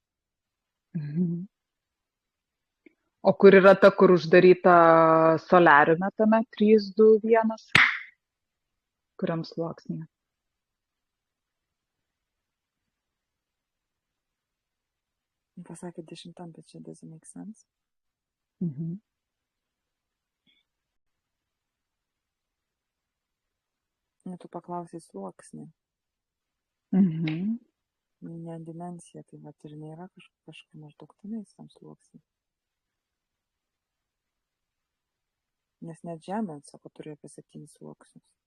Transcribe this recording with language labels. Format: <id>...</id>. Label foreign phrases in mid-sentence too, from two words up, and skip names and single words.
<lt>O kur yra ta, kur uždaryta soliariume tame 3, 2, 1? Kuriam sluoksnyje? Pasakė 10, bet čia</lt> <en>doesn't make sense.</en> <lt>Tu paklausai sluoksnį. Ne dimensija, tai vat ir nėra kažkaip maždaug tenais tam sluoksnį. Nes net Žemė, sako, turi apie 7 sluoksnius.</lt>